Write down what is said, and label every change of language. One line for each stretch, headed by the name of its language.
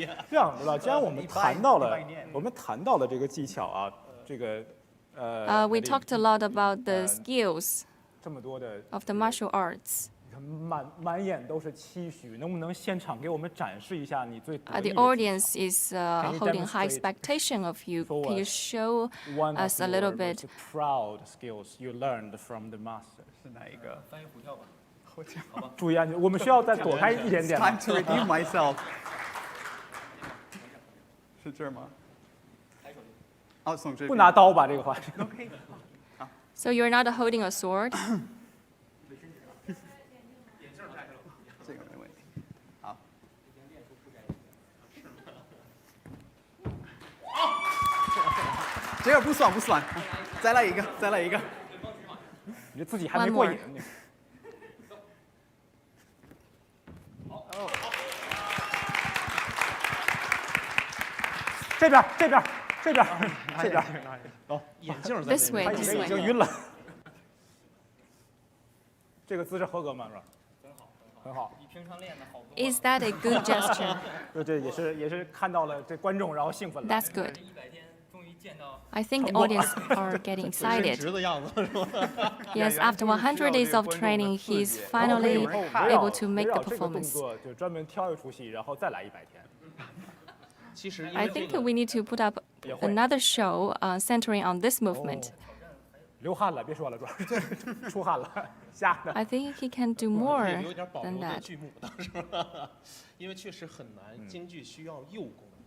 Chinese: 这样子了，既然我们谈到了这个技巧啊，这个
English: we talked a lot about the skills of the martial arts.
Chinese: 满眼都是期许，能不能现场给我们展示一下你最得意
English: The audience is holding high expectation of you. Can you show us a little bit? Proud skills you learned from the master
Chinese: 是哪一个？翻译虎跳吧。注意安全，我们需要再躲开一点点。
English: Time to redeem myself.
Chinese: 是这儿吗？哦，送这边。不拿刀吧，这个话。
English: So you're not holding a sword.
Chinese: 这个没问题。好。这个不算不算，再来一个，再来一个。你自己还没过瘾。这边，这边，这边，这边。哦，眼镜在
English: This way, this way.
Chinese: 已经晕了。这个姿势合格吗？是吧？很好。你平常练的好多。
English: Is that a good gesture?
Chinese: 这也是看到了这观众，然后兴奋了。
English: That's good. I think the audience are getting excited. Yes, after 100 days of training, he's finally able to make the performance.
Chinese: 就专门挑一出戏，然后再来100天。
English: I think we need to put up another show centering on this movement.
Chinese: 流汗了，别说了，主要是出汗了，吓的。
English: I think he can do more than that.
Chinese: 因为确实很难，京剧需要幼功。